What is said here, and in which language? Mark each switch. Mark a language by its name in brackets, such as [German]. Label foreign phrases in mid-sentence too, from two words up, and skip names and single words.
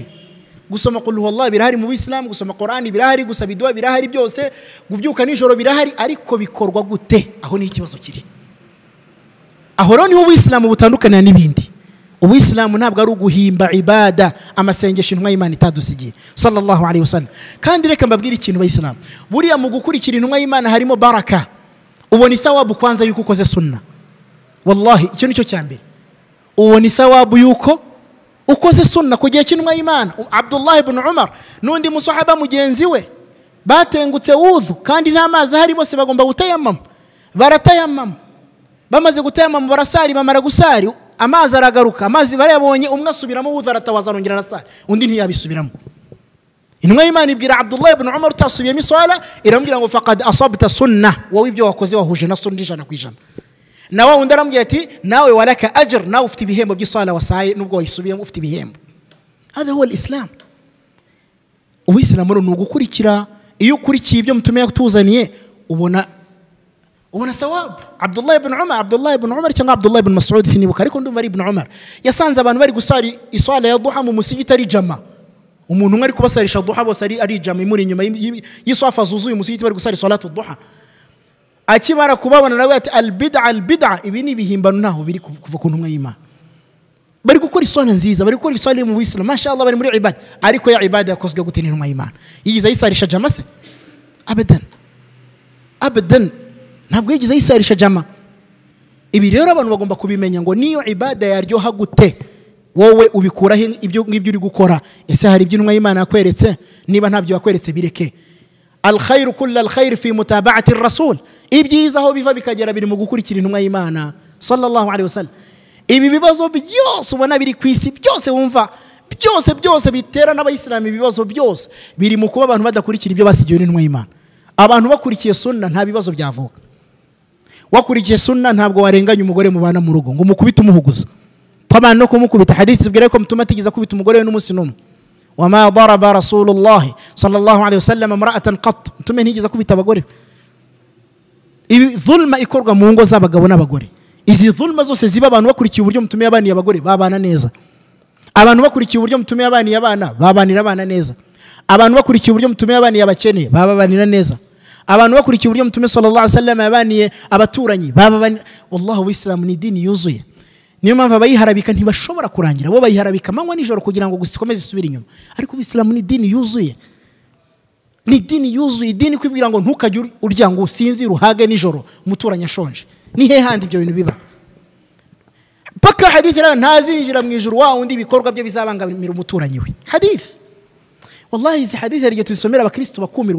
[Kinyarwanda] Gusoma qul wallahi birahari mu Islam gusoma Qur'ani birahari gusaba idua birahari byose gubyuka nijoro birahari ariko bikorwa gute aho ni ikibazo kiri. Aho rero niho Islam butandukana n'ibindi. Islam ntabwo ari uguhimba ibada amasengesho intumwa y'Imana itadusigiye [Arabic] صلى الله عليه وسلم. [Kinyarwanda] Kandi reka mbabwire ikintu bayislam buriya mu gukurikira intumwa y'Imana harimo baraka ubona thawabu kwanza yuko ukoze sunna. Wallahi icyo nicyo cyambere ubona thawabu yuko ukoze sunna kugiye kintumwa y'Imana. Abdullah ibn Umar nundi musahaba mugenzi we batengutse udhu kandi nta mazi hari bose bagomba gutayamama baratayamama bamaze gutayamama barasari bamara gusari amazi aragaruka amazi barayabonye umwe asubiramo udhu aratawaza arongera arasari undi ntiyabisubiramo. Intumwa y'Imana ibwira Abdullah ibn Umar utasubiyemo iswala irambwira ngo [Arabic] فقد أصبت السنة [Kinyarwanda] wowe ibyo wakoze wahuje na sunna 100%. Nawe undi arambwira ati nawe [Arabic] ولك أجر [Kinyarwanda] nawe ufite ibihembo by'iswala wasaye nubwo wayisubiyemo ufite ibihembo. [Arabic] هذا هو الإسلام. [Kinyarwanda] ubuyisilamu ni ugukurikira. iyo ukurikiye ibyo mutume yatuzaniye ubona thawab. Abdullah ibn Umar cyangwa Abdullah ibn Mas'ud sinibuka, ariko ndumva ari ibn Umar, yasanze abantu bari gusari iswala ya duha mu musigiti ari jama. umuntu umwe ari kubasarisha duha, bose ari jama imuri inyuma y'iswafa zuzuye umusigiti bari gusari [Arabic] صلاة الضحى. [Kinyarwanda] akimara kubabona nawe ati [Arabic] البدعة, [Kinyarwanda] ibi ni bihimbano ntaho biri kuva ku ntumwa y'Imana. bari gukora iswala nziza, bari gukora iswala mu Islam, mashallah, bari muri ibada, ariko ya ibada yakozwe gute n'intumwa y'Imana? yigize yisarisha jama se? abadan ntabwo yigize yisarisha jama. ibi rero abantu bagomba kubimenya ngo niyo ibada yaryoha gute, wowe ubikuraho ibyo ngibyo uri gukora. ese hari ibyo intumwa y'Imana yakweretse? niba ntabyo yakweretse bireke. [Arabic] الخير كل الخير في متابعة الرسول, [Kinyarwanda] ibyiza aho biva bikagera biri mu gukurikira intumwa y'Imana [Arabic] صلى الله عليه وسلم. [Kinyarwanda] ibi bibazo byose ubona biri ku isi, byose wumva, byose bitera n'abayisilamu ibibazo byose biri mu kuba abantu badakurikira ibyo basigiwe n'intumwa y'Imana. abantu bakurikiye sunna nta bibazo byavuka. wakurikiye sunna ntabwo warenganya umugore mubana mu rugo ngo umukubite umuhuguza. tabana no kumukubita, hadithi tubwira ko mutuma atigiza kubita umugore we n'umunsi n'umwe. [Arabic] وما ضرب رسول الله صلى الله عليه وسلم امرأة قط, [Kinyarwanda] mtume ntigiza kubita abagore. ibi dhulma ikorwa mu ngo z'abagabo n'abagore. izi dhulma zose ziba abantu bakurikiye uburyo mutume yabaniye abagore babana neza. abantu bakurikiye uburyo mutume yabaniye abana babanira abana neza. abantu bakurikiye uburyo mutume yabaniye abakene bababanira neza. abantu bakurikiye uburyo mutume [Arabic] صلى الله عليه وسلم [Kinyarwanda] yabaniye abaturanyi bababanira. wallahi uislamu ni dini yuzuye. niyo mpamvu abayiharabika ntibashobora kurangira, bo bayiharabika amanywa nijoro kugira ngo gusikomeze isubire inyuma. ariko uislamu ni dini yuzuye, ni dini yuzuye. idini kwibwira ngo ntukajye urya ngo usinzire uhage nijoro umuturanyi ashonje. ni he handi ibyo bintu biba? paka hadithi rero ntazinjira mu ijuru wa undi ibikorwa bye bizabangamira umuturanyi we. hadithi wallahi izi hadithi ryo tuzisomera abakristo bakumirwa.